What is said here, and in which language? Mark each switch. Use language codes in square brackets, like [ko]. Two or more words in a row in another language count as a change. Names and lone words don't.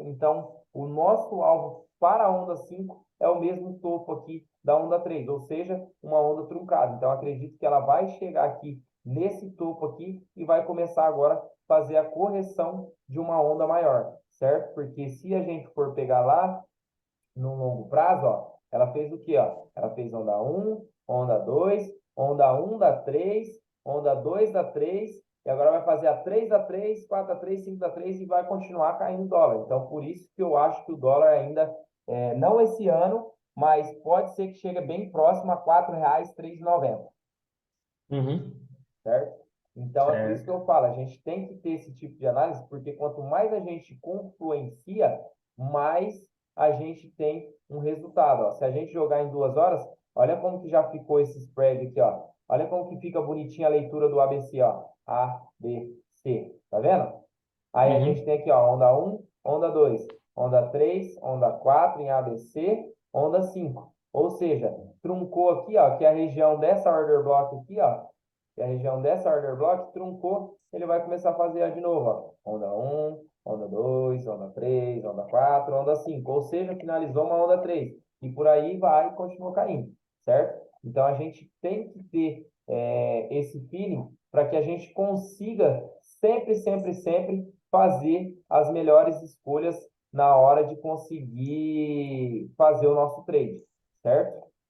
[pt] Então, o nosso alvo para a onda 5 é o mesmo topo aqui da onda 3, ou seja, uma onda truncada. Então, acredito que ela vai chegar aqui nesse topo aqui e vai começar agora a fazer a correção de uma onda maior, certo? Porque se a gente for pegar lá no longo prazo, ó, ela fez o quê, ó? Ela fez onda 1, onda 2, onda 1 da 3, onda 2 da 3, e agora vai fazer a 3 da 3, 4 da 3, 5 da 3 e vai continuar caindo o dólar. Então, por isso que eu acho que o dólar ainda, não esse ano, mas pode ser que chegue bem próximo a R$ 4,3,90, Uhum. certo? Então, é por isso que Certo. eu falo, a gente tem que ter esse tipo de análise, porque quanto mais a gente confluencia, mais a gente tem um resultado. Ó. Se a gente jogar em 2 horas, olha como que já ficou esse spread aqui, ó. Olha como que fica bonitinha a leitura do ABC, ó. A, B, C. Tá vendo? Aí a gente Uhum. tem aqui, ó, onda 1, onda 2, onda 3, onda 4 em ABC, onda 5. Ou seja, truncou aqui, ó, que é a região dessa [en] order block [pt] aqui, ó, que é a região dessa [en] order block, [pt] truncou, ele vai começar a fazer de novo, ó. Onda 1, onda 2, onda 3, onda 4, onda 5. Ou seja, finalizou uma onda 3. E por aí vai e continua caindo, certo? Então a gente tem que ter esse feeling para que a gente consiga sempre, sempre, sempre fazer as melhores escolhas na hora de conseguir fazer o nosso trade, certo?